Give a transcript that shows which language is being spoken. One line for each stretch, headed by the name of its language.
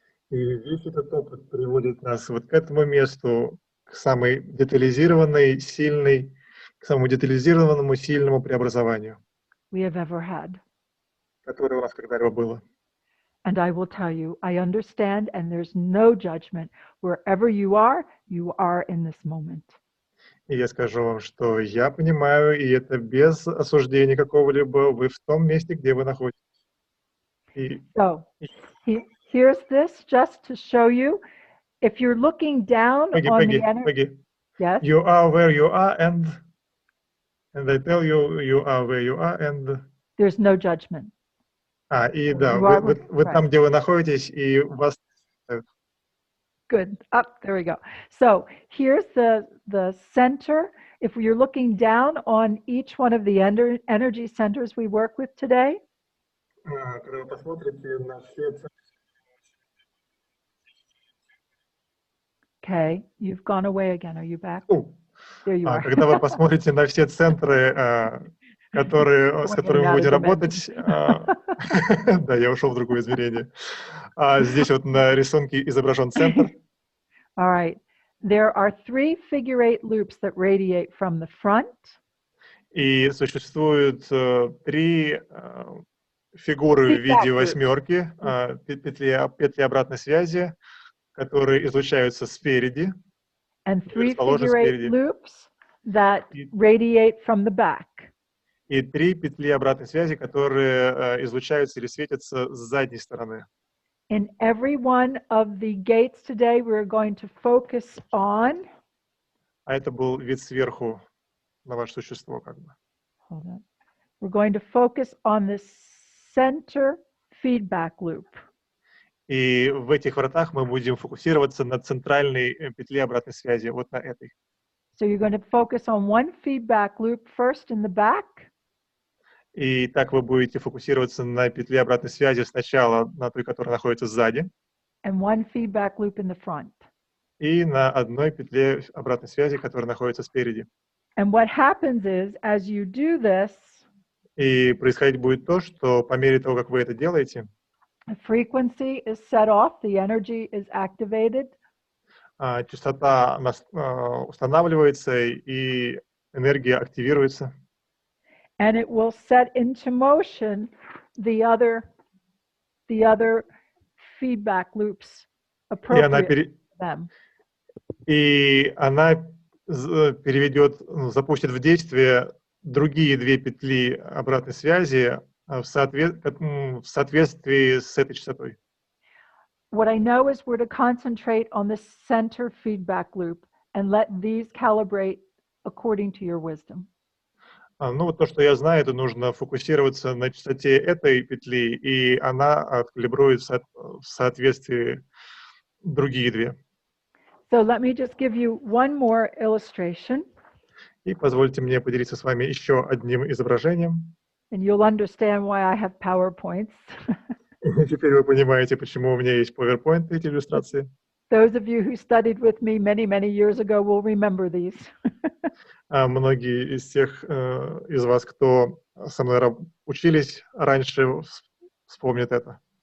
Russian: И весь этот опыт приводит нас вот к этому месту, к самой детализированной, сильной, к самому детализированному, сильному преобразованию,
English: We have ever had.
Russian: которое у нас когда-либо было.
English: And I will tell you, I understand, and there's no judgment. Wherever you are in this moment.
Russian: И я скажу вам, что я понимаю, и это без осуждения какого-либо, вы в том месте, где вы находитесь. И
English: So here's this just to show you. If you're looking down on the energy, Peggy, yes, you are where you are, and I tell you, you are where you are, and... there's no judgment.
Russian: И да,
English: You are
Russian: вы
English: right.
Russian: там, где вы находитесь, и вас...
English: Good. Up, there we go. So here's the center. If you're looking down on each one of the energy centers we work with today,
Russian: Когда вы посмотрите на все...
English: okay, you've gone away again. Are you back? There you are.
Russian: Когда вы посмотрите на все центры, с которыми мы будем работать, да, я ушел в другое измерение. Здесь вот на рисунке изображен центр.
English: All right. There are 3 figure-8 loops that radiate from the front.
Russian: И существует 3 фигуры в виде восьмерки, петли обратной связи, которые излучаются спереди.
English: And 3 figure-8 loops that radiate from the back.
Russian: И 3 петли обратной связи, которые излучаются или светятся с задней стороны.
English: In every one of the gates today, we're going to focus on.
Russian: Это был вид сверху на ваше существо, как бы.
English: Hold on. We're going to focus on the center feedback loop.
Russian: И в этих вратах мы будем фокусироваться на центральной петле обратной связи, вот на этой.
English: So you're going to focus on one feedback loop first in the back.
Russian: И так вы будете фокусироваться на петле обратной связи сначала на той, которая находится сзади.
English: And one feedback loop in the front.
Russian: И на одной петле обратной связи, которая находится спереди.
English: And what happens is, as you do this,
Russian: и происходить будет то, что по мере того, как вы это делаете,
English: the frequency is set off, the energy is activated.
Russian: Частота устанавливается и энергия активируется.
English: And it will set into motion the other feedback loops appropriate to them.
Russian: И она переведет, запустит в действие другие 2 петли обратной связи в соответствии с этой частотой.
English: What I know is we're to concentrate on the center feedback loop and let these calibrate according to your wisdom.
Russian: Ну, вот то, что я знаю, это нужно фокусироваться на частоте этой петли, и она откалибрует в соответствии другие 2.
English: So let me just give you one more illustration.
Russian: И позвольте мне поделиться с вами еще одним изображением.
English: And you'll understand why I have PowerPoints.
Russian: Теперь вы понимаете, почему у меня есть PowerPoint, эти иллюстрации.
English: Those of you who studied with me many, many years ago will remember these.
Russian: Многие из тех из вас, кто со мной учились раньше, вспомнят это.